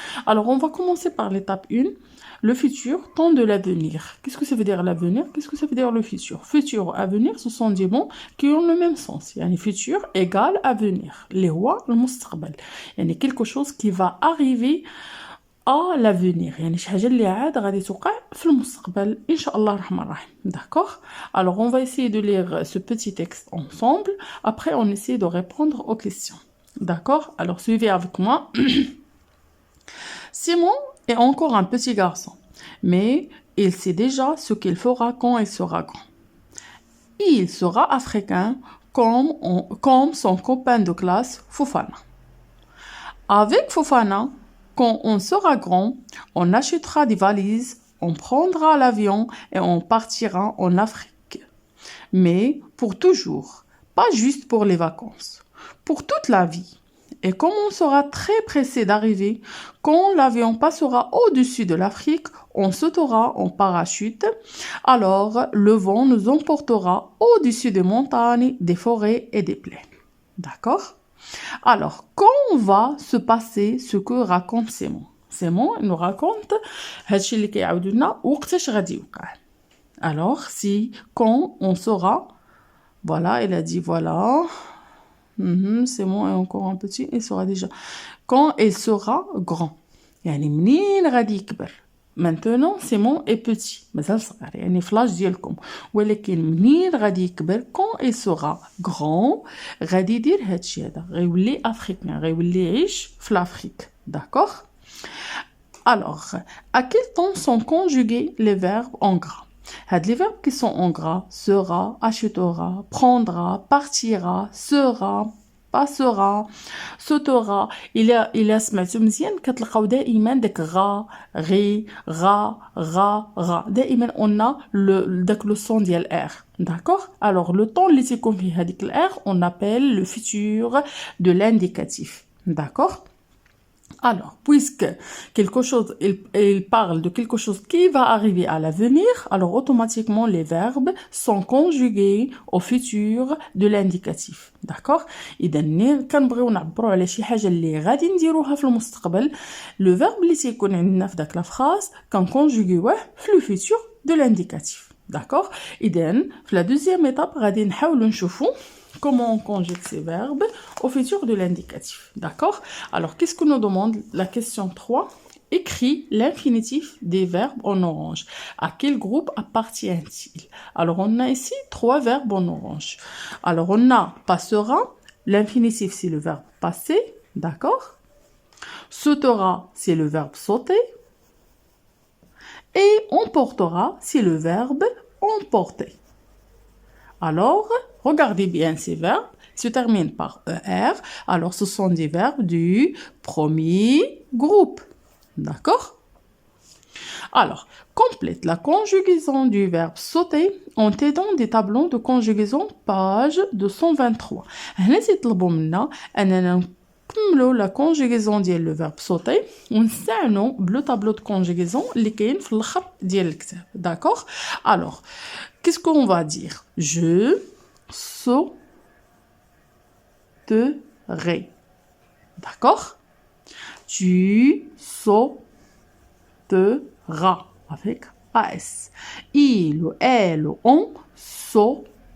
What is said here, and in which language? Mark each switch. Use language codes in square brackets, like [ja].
[fr] Alors, on va commencer par l'étape 1. Le futur, temps de l'avenir. Qu'est-ce que ça veut dire l'avenir? Qu'est-ce que ça veut dire le futur? Futur, avenir, ce sont des mots qui ont le même sens. Yani futur égale avenir. Les rois, le mustaqbal. Yani quelque chose qui va arriver à l'avenir. [ar] يعني شي حاجة اللي عاد غادي توقع في المستقبل إن شاء الله الرحمن الرحيم. [fr] D'accord? Alors on va essayer de lire ce petit texte ensemble. Après on essaie de répondre aux questions. D'accord? Alors suivez avec moi. Simon est encore un petit garçon, mais il sait déjà ce qu'il fera quand il sera grand. Il sera africain comme son copain de classe Fofana. Avec Fofana, quand on sera grand, on achètera des valises, on prendra l'avion et on partira en Afrique. Mais pour toujours, pas juste pour les vacances, pour toute la vie. Et comme on sera très pressé d'arriver, quand l'avion passera au-dessus de l'Afrique, on sautera en parachute. Alors, le vent nous emportera au-dessus des montagnes, des forêts et des plaines. D'accord? Alors, quand va se passer ce que raconte Simon? Simon nous raconte [ar] هادشي اللي كيعاودوا لنا وقتاش غادي يوقع. [fr] Alors, si quand on sera, voilà, il a dit voilà. Simon est encore un petit, il sera déjà. Quand il sera grand. [ar] يعني منين غادي يكبر. [fr] Maintenant, Simon est petit. [ar] مازال صغير يعني فلاش ديالكم. ولكن منين غادي يكبر [fr] quand il sera grand [ar] غادي يدير هادشي هذا. غيولي افريقيان. غيولي يعيش في l'Afrique. [fr] D'accord? Alors, à quel temps sont conjugués les verbes en gras? Les verbes qui sont en gras, sera, achètera, prendra, partira, sera, passera, sautera. [ar] إلا سمعتو مزيان كتلقاو دائما داك غا غي غا دائما on a داك le son ديال R. [fr] D'accord? Alors le temps [ar] اللي تيكون فيه هذيك الR [fr] on appelle le futur de l'indicatif. D'accord? Alors, puisque quelque chose, il parle de quelque chose qui va arriver à l'avenir, alors automatiquement les verbes sont conjugués au futur de l'indicatif. D'accord? [ar] إذا كنبغيو نعبروا على شي حاجة اللي غادي نديروها في المستقبل, le verbe اللي تيكون عندنا في داك لا phrase كنكونجوغيوه في [fr] le futur de l'indicatif. D'accord? إذا في la deuxième étape [ar] غادي نحاولوا نشوفوا [fr] comment on conjugue ces verbes au futur de l'indicatif. D'accord? Alors, qu'est-ce que nous demande la question 3? Écris l'infinitif des verbes en orange. À quel groupe appartient-il? Alors, on a ici 3 verbes en orange. Alors, on a passera. L'infinitif, c'est le verbe passer. D'accord? Sautera, c'est le verbe sauter. Et emportera, c'est le verbe emporter. Alors, regardez bien ces verbes, se terminent par ER. Alors, ce sont des verbes du premier groupe. D'accord? Alors, complète la conjugaison du verbe sauter en t'aidant des tableaux de conjugaison page 223. [ar] هنا تيطلبوا منا أننا نكملوا la conjugaison ديال le verbe sauter ونستعنوا بلو [fr] tableau de conjugaison [ar] اللي كاين في الخط ديال الكتاب. [fr] D'accord? Alors, qu'est-ce qu'on va dire? Je sauterai. D'accord? Tu sauteras avec AS. Il ou elle ou on sauteront.